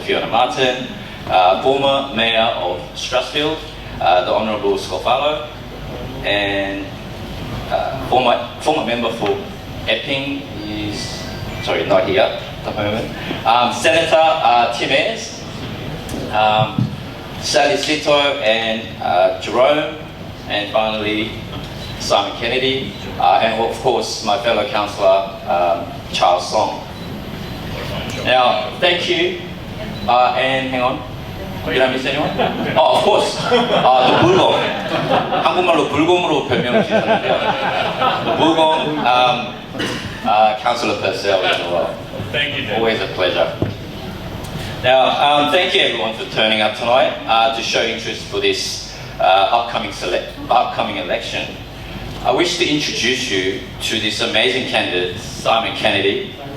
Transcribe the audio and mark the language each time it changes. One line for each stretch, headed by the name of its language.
English: Fiona Martin, former Mayor of Strathfield, the Honourable Scott Farlow, and former member for Epping is, sorry, not here at the moment, Senator Tim Ayres, Sally Sito and Jerome, and finally Simon Kennedy, and of course my fellow councillor Charles Song. Now, thank you, and hang on. Did I miss anyone? Oh, of course. The 불곰.
Korean: 한국말로 불곰으로 별명을 지었는데요.
English: The 불곰, Councillor Purcell as well. Thank you, Dave. Always a pleasure. Now, thank you everyone for turning up tonight to show interest for this upcoming election. I wish to introduce you to this amazing candidate, Simon Kennedy.